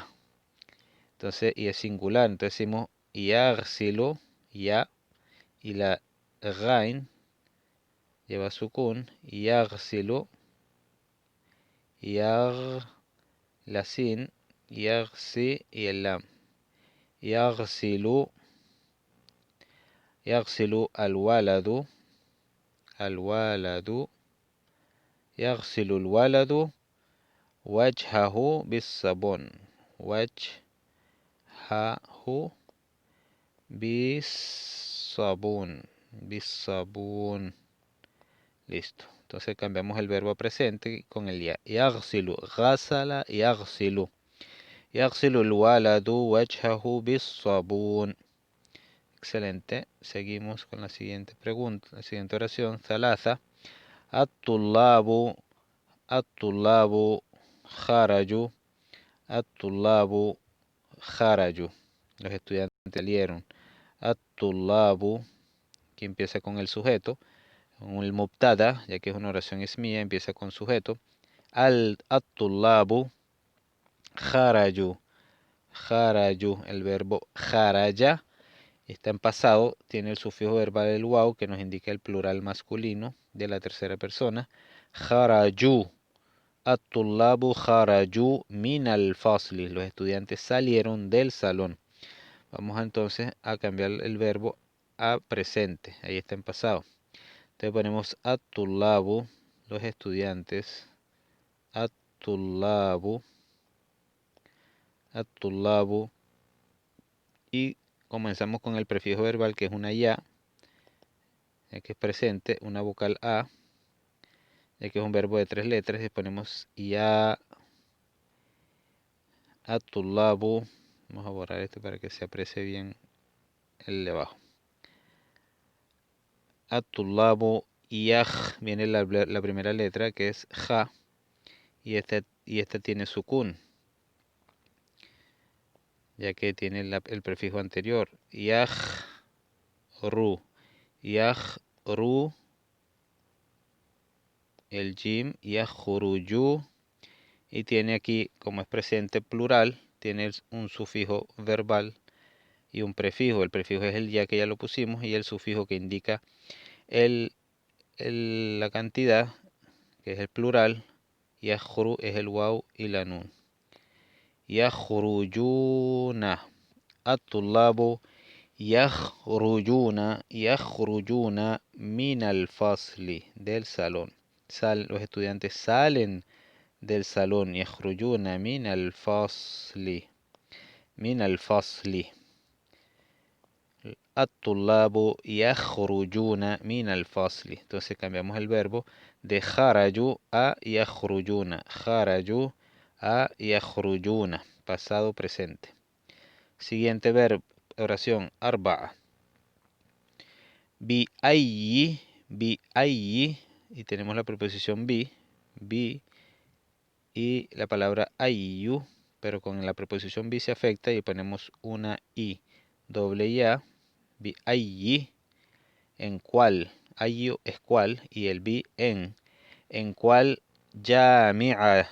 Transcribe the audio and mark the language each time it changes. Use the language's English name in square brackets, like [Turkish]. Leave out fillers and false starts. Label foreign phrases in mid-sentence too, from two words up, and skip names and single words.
[Spanish] Entonces, y es singular, entonces decimos yaghsilu, ya, y la ghain lleva sukun, yaghsilu, la sin, yaghsi, y el lam, yaghsilu, [Arabic] الولد يغسل الولد وجهه بالصابون وجهه بالصابون, [Spanish] listo. Entonces cambiamos el verbo a presente con el ya. [Arabic] يغسل غسل يغسل يغسل الولد وجهه بالصابون. [Spanish] Excelente. Seguimos con la siguiente pregunta, la siguiente oración. [Arabic] ثلاثة الطلاب خرجوا. الطلاب خرجوا. [Spanish] Los estudiantes salieron. At-tullabu, que empieza con el sujeto. El mubtada, ya que es una oración ismía, empieza con sujeto. [Arabic] الطلاب خرجوا. [Spanish] El verbo kharaja está en pasado, tiene el sufijo verbal el waw, que nos indica el plural masculino de la tercera persona. Kharaju. [Arabic] الطلاب خرجوا من الفصل. [Spanish] Los estudiantes salieron del salón. Vamos entonces a cambiar el verbo a presente. Ahí está en pasado. Entonces ponemos at-tullabu, los estudiantes. At-tullabu. Y comenzamos con el prefijo verbal, que es una ya, que es presente, una vocal a, ya que es un verbo de 3 letras, y ponemos ya, at-tullabu. Vamos a borrar esto para que se aprecie bien el de abajo. [Arabic] الطلاب يخ, [Spanish] viene la primera letra, que es ja, y esta tiene sukun, ya que tiene el prefijo anterior. [Arabic] يخ ر. [Spanish] Yakhru, el jim, yakhruju, y tiene aquí, como es presente plural, tiene un sufijo verbal y un prefijo. El prefijo es el ya, que ya lo pusimos, y el sufijo que indica la cantidad, que es el plural. Yakhru es el waw y la nun. Yakhrujuna. [Arabic] الطلاب يخرجون من الفصل, [Spanish] del salón. Los estudiantes salen del salón. [Arabic] يخرجون من الفصل. من الفصل. الطلاب يخرجون من الفصل. [Spanish] Entonces cambiamos el verbo de kharaju a yakhrujuna. Kharaju a yakhrujuna. Pasado presente. Siguiente verbo, oración, arba'a. [Arabic] ب أي, [Spanish] y tenemos la preposición bi, y la palabra ayyu, pero con la preposición bi se afecta y ponemos una i, doble ya. [Arabic] ب أي, [Spanish] en cuál, ayyu es cuál, y el bi en cuál, jami'a.